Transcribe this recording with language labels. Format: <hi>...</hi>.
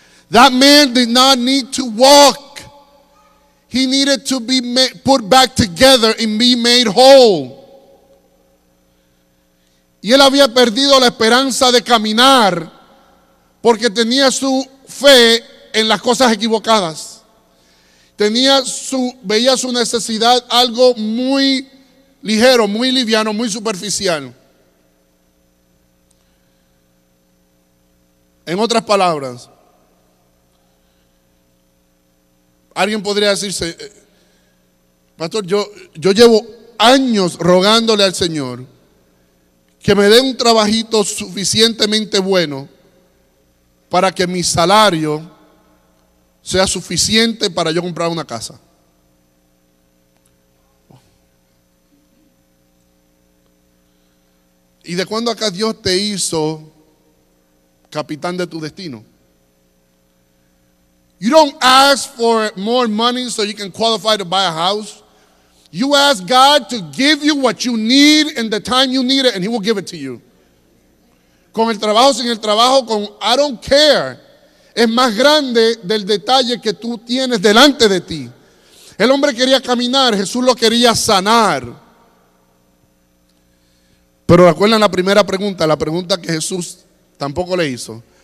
<en>That man did not need to walk. He needed to be put back together and be made whole.</en> <es>Y él había perdido la esperanza de caminar porque tenía su fe en las cosas equivocadas. Veía su necesidad algo muy ligero, muy liviano, muy superficial. En otras palabras, alguien podría decirse: pastor, yo llevo años rogándole al Señor que me dé un trabajito suficientemente bueno para que mi salario sea suficiente para yo comprar una casa. ¿Y de cuándo acá Dios te hizo capitán de tu destino?</es> <en>You don't ask for more money so you can qualify to buy a house. You ask God to give you what you need in the time you need it, and He will give it to you.</en> <es>con el trabajo, sin el trabajo, con</es> <en>I don't care.</en> <es>Es más grande del detalle que tú tienes delante de ti. El hombre quería caminar, Jesús lo quería sanar. Pero recuerdan la primera pregunta, la pregunta que Jesús tampoco le hizo.</es>